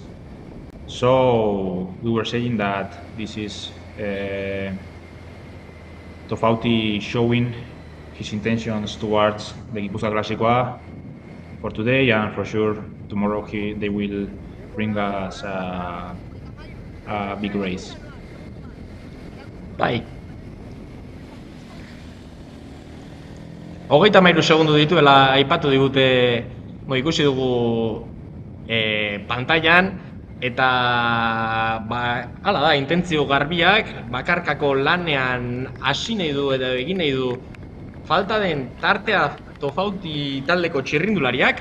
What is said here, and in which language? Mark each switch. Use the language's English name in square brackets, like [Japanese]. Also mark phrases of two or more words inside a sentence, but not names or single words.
[English] So we were saying that this is Tofauti showing his intentions towards the Gipuzkoa Klasikoa for today, and for sure tomorrow they will bring us a big race. [Basque] Bai. 33 segundu dituela aipatu digute, ikusi dugu pantailan, eta hala da, intentzio garbiak, bakarkako lanean hasi nahi du edo egin nahi du falta den tartea Tofauti taldeko txirrindulariak,